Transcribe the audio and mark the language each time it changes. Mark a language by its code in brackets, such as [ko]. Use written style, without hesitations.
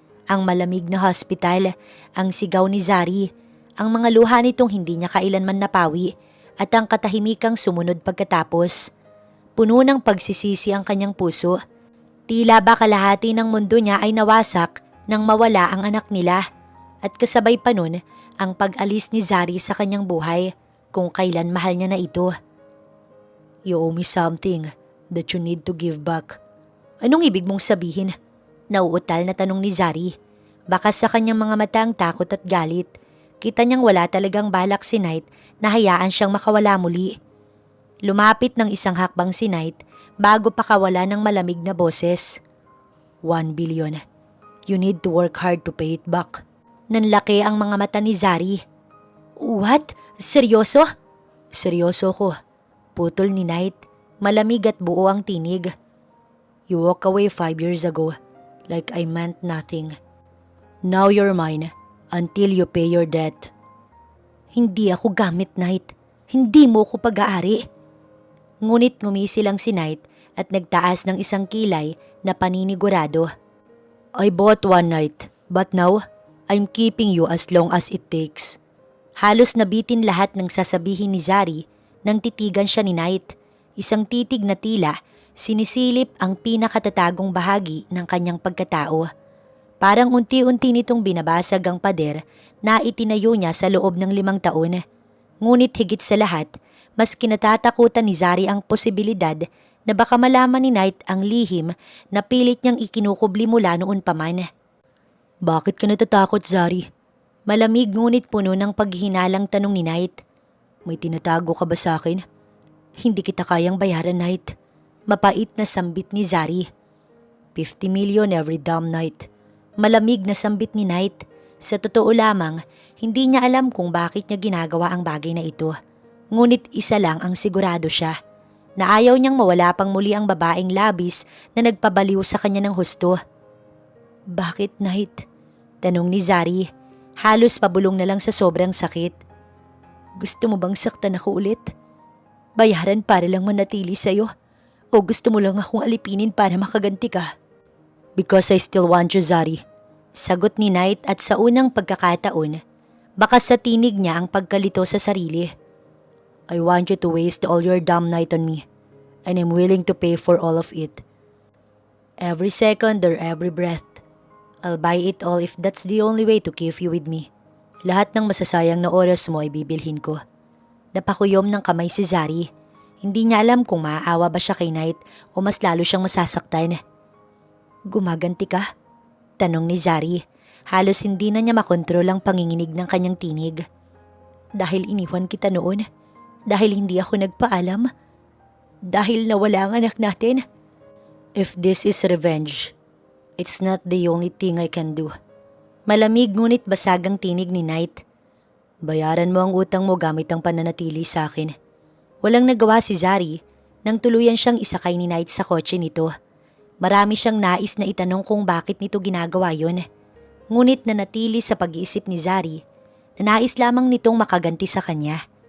[tl] Ang malamig na hospital, ang sigaw ni Zari, ang mga luha nitong hindi niya kailanman napawi at ang katahimikang sumunod pagkatapos. Puno ng pagsisisi ang kanyang puso. Tila ba kalahati ng mundo niya ay nawasak nang mawala ang anak nila at kasabay pa nun ang pag-alis ni Zari sa kanyang buhay kung kailan mahal niya na ito. [en] You owe me something that you need to give back. [tl] Anong ibig mong sabihin? Nauutal na tanong ni Zari. Baka sa kanyang mga mata ang takot at galit. Kita niyang wala talagang balak si Knight na hayaan siyang makawala muli. Lumapit ng isang hakbang si Knight bago pa kawala ng malamig na boses. [en] 1 billion. You need to work hard to pay it back. [tl] Nanlaki ang mga mata ni Zari. [en] What? [tl] Seryoso? Seryoso ko. Putol ni Knight. Malamig at buo ang tinig. [en] You walk away 5 years ago like I meant nothing. Now you're mine. Until you pay your debt. [tl] Hindi ako gamit, [en] Knight. [tl] Hindi mo ko pag-aari. Ngunit ngumisi lang si Knight at nagtaas ng isang kilay na paninigurado. [en] I bought one night, but now, I'm keeping you as long as it takes. [tl] Halos nabitin lahat ng sasabihin ni Zari nang titigan siya ni Knight. Isang titig na tila sinisilip ang pinakatatagong bahagi ng kanyang pagkatao. Parang unti-unti nitong binabasag ang pader na itinayo niya sa loob ng 5 taon. Ngunit higit sa lahat, mas kinatatakutan ni Zari ang posibilidad na baka malaman ni Knight ang lihim na pilit niyang ikinukubli mula noon pa man. Bakit ka natatakot, Zari? Malamig ngunit puno ng paghihinalang tanong ni Knight. May tinatago ka ba sa akin? Hindi kita kayang bayaran, Knight. Mapait na sambit ni Zari. [en] 50 million every damn night. [tl] Malamig na sambit ni Knight. Sa totoo lamang, hindi niya alam kung bakit niya ginagawa ang bagay na ito. Ngunit isa lang ang sigurado siya, na ayaw niyang mawala pang muli ang babaeng labis na nagpabaliw sa kanya ng husto. Bakit, Knight? Tanong ni Zari, halos pabulong na lang sa sobrang sakit. Gusto mo bang saktan ako ulit? Bayaran para lang manatili sa'yo? O gusto mo lang akong alipinin para makaganti ka? [en] Because I still want you, [tl] Zari. Sagot ni Knight at sa unang pagkakataon, Bakas sa tinig niya ang pagkalito sa sarili. [en] I want you to waste all your damn night on me, and I'm willing to pay for all of it. Every second or every breath. I'll buy it all if that's the only way to keep you with me. [tl] Lahat ng masasayang na oras mo ay bibilhin ko. Napakuyom ng kamay si Zari. Hindi niya alam kung maaawa ba siya kay Knight o mas lalo siyang masasaktan. Gumaganti ka? Tanong ni Zari. Halos hindi na niya makontrol ang panginginig ng kanyang tinig. Dahil iniwan kita noon. Dahil hindi ako nagpaalam. Dahil nawala ang anak natin. [en] If this is revenge, it's not the only thing I can do. [tl] Malamig ngunit basagang tinig ni Knight. Bayaran mo ang utang mo gamit ang pananatili sa akin. Walang nagawa si Zari nang tuluyan siyang isakay ni Knight sa kotse nito. Marami siyang nais na itanong kung bakit nito ginagawa yun. Ngunit nanatili sa pag-iisip ni Zari na nais lamang nitong makaganti sa kanya.